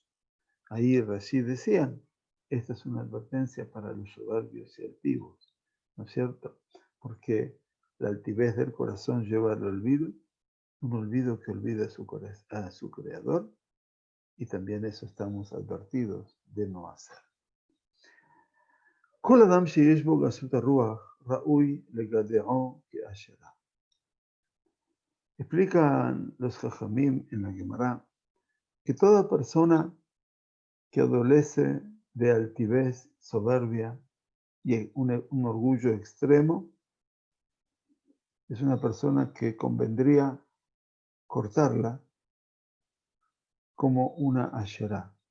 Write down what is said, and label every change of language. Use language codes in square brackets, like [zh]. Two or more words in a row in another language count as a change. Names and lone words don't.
[es] Ahí Rashi decían, esta es una advertencia para los soberbios y altivos, ¿no es cierto? Porque la altivez del corazón lleva al olvido, un olvido que olvida a su creador, y también eso estamos advertidos de no hacer. [he] כל אדם שיש בו גסות הרוח, ראוי לגדעו כאשרה. [es] Explican los Jajamim en la Gemara que toda persona que adolece de altivez, soberbia y un orgullo extremo, es una persona que convendría cortarla como una asherá.